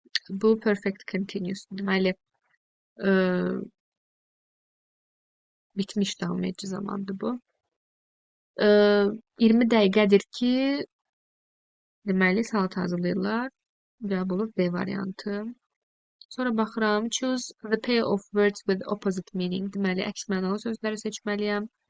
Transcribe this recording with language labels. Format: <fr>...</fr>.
<az>Bu perfect continuous. Deməli, bitmiş davam edici zamandır bu. 20 dəqiqədir ki, deməli, salat hazırlayırlar. Cavab olur B variantı. Sonra baxıram.</az> <en>Choose the pair of words with opposite meaning.</en> <az>Deməli, əks mənalı sözləri seçməliyəm.</az>